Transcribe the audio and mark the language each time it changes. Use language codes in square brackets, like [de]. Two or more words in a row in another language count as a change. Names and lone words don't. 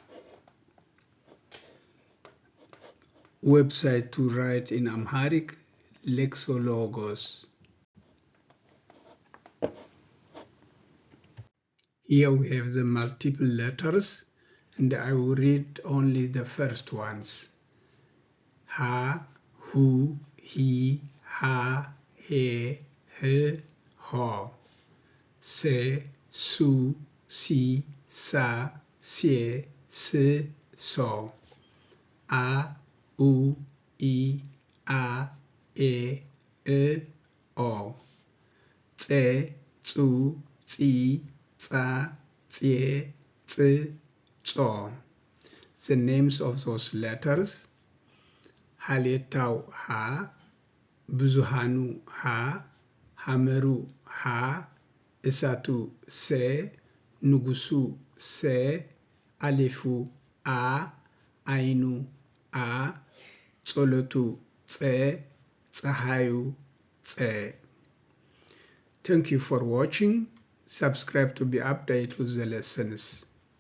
[en] Website to write in Amharic, Lexologos. Here we have the multiple letters, and I will read only the first ones. [am] ሀ ሁ ሂ ሃ ሄ ህ ሆ. ሰ ሱ ሲ ሳ ሴ, ስ ሶ. አ ኡ ኢ ኣ, ኤ ኦ. Tse, ፁ ፂ ፃ ፄ ፅ ፆ. [en] The names of those letters: [am] ሀለታው ሀ ብዙኃኑ ኀ ሐመሩ ሐ እሳቱ ሰ ንጉሡ ሠ አልፉ አ ዓይኑ ዐ ጸሎቱ ጸ ፀሐዩ ፀ. [en] Thank you for watching. Subscribe to be updated with the lessons.